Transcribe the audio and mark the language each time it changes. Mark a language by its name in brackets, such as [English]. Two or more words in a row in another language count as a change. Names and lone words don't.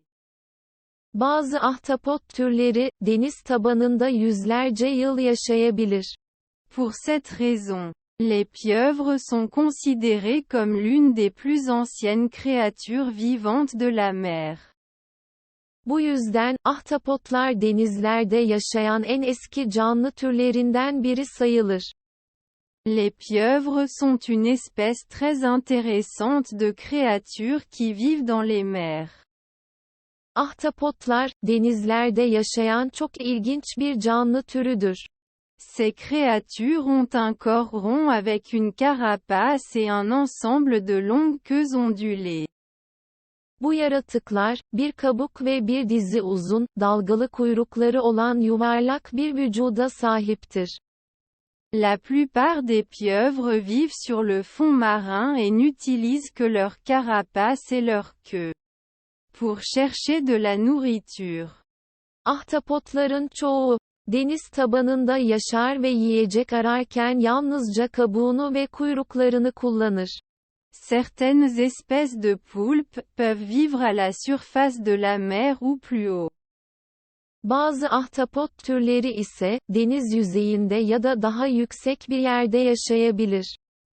[Turkish] Bazı ahtapot türleri, deniz tabanında yüzlerce yıl yaşayabilir. [French] Pour cette raison, les pieuvres sont considérées comme l'une des plus anciennes créatures vivantes de la mer. [Turkish] Bu yüzden, ahtapotlar denizlerde yaşayan en eski canlı türlerinden biri sayılır. [French] Les pieuvres sont une espèce très intéressante de créatures qui vivent dans les mers. [Turkish] Ahtapotlar, denizlerde yaşayan çok ilginç bir canlı türüdür. [French] Ces créatures ont un corps rond avec une carapace et un ensemble de longues queues ondulées. [Turkish] Bu yaratıklar, bir kabuk ve bir dizi uzun, dalgalı kuyrukları olan yuvarlak bir vücuda sahiptir. [French] La plupart des pieuvres vivent sur le fond marin et n'utilisent que leur carapace et leur queue pour chercher de la nourriture. [Turkish] Ahtapotların çoğu, deniz tabanında yaşar ve yiyecek ararken yalnızca kabuğunu ve kuyruklarını kullanır. [French] Certaines espèces de poulpes peuvent vivre à la surface de la mer ou plus haut. [Turkish] Bazı ahtapot türleri ise, deniz yüzeyinde ya da daha yüksek bir yerde yaşayabilir.